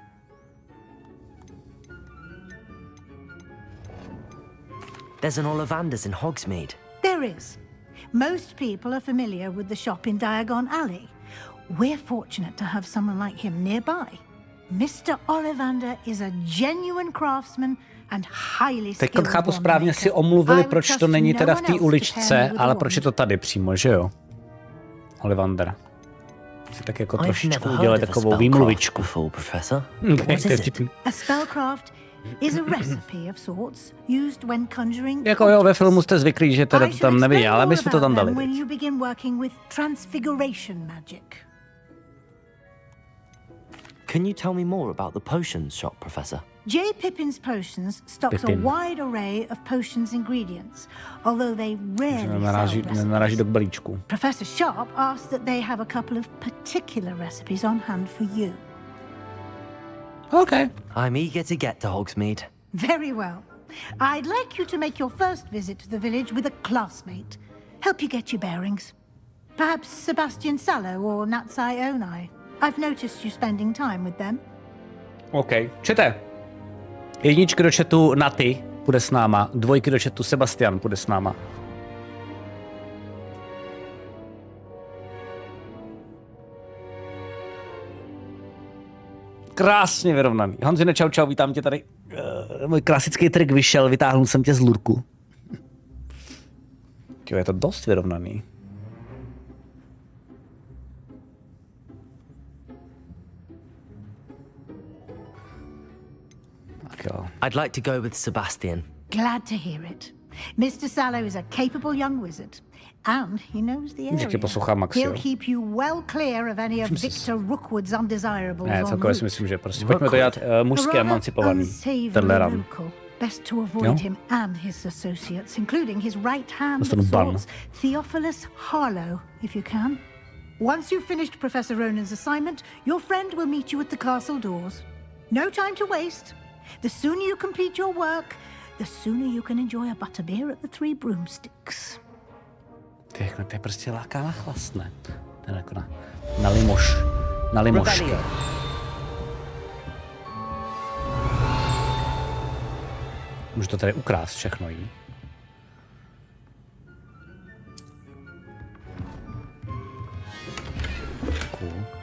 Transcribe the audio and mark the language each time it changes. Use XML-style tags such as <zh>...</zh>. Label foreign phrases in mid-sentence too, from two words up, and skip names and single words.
<en>There's an Ollivander's in Hogsmeade. There is. Most people are familiar with the shop in Diagon Alley. We're fortunate to have someone like him nearby. Mr. Ollivander is a genuine craftsman and highly skilled.</en> <cs>Teď chápu správně, si omluvili, proč to není teda v té uličce, ale proč je to tady přímo, že jo? Ollivander. Si tak jako trošičku udělat takovou výmluvičku.</cs> <en>A spellcraft is a recipe of sorts used when conjuring.</en> <cs>Jako jo, ve filmu jste zvyklí, že teda to tam neviděl, ale my jsme to tam dali.</cs> <en>When you begin working with transfiguration magic. Can you tell me more about the potions shop, Professor? J. Pippin's Potions stocks a wide array of potions ingredients, although they rarely</en> <cs>naráží do balíčku.</cs> <en>Professor Sharp asked that they have a couple of particular recipes on hand for you. Okay. I'm eager to get to Hogsmeade. Very well. I'd like you to make your first visit to the village with a classmate. Help you get your bearings. Perhaps Sebastian Sallow or Natsai Onai. I've noticed you spending time with them.</en> <cs>OK. Čete. Jedničky do chatu Naty půjde s náma. Dvojky do chatu Sebastian půjde s náma. Krásně vyrovnaný. Honzine, čau, čau, vítám tě tady. Můj klasický trik vyšel, vytáhnul jsem tě z lurku. Jo, je to dost vyrovnaný.</cs> <en>I'd like to go with Sebastian. Glad to hear it. Mr. Sallow is a capable young wizard, and he knows the area. He'll keep you well clear of any of Victor Rookwood's undesirables.</en> <cs>Ne, celkově si myslím, že prostě pojďme to dělat mužsky emancipovaný. Tenhle ran.</cs> <en>Best to avoid him and his associates, including his right hand of sorts, Theophilus Harlow, if you can. Once you've finished Professor Ronan's assignment, your friend will meet you at the castle doors. No time to waste. The sooner you complete your work, the sooner you can enjoy a butterbeer at the Three Broomsticks.</en> <cs>To je prostě láká na chlast, ne? To je jako na limoš. Na limošky. Můžu to tady ukrást všechno, jí? Cool.</cs>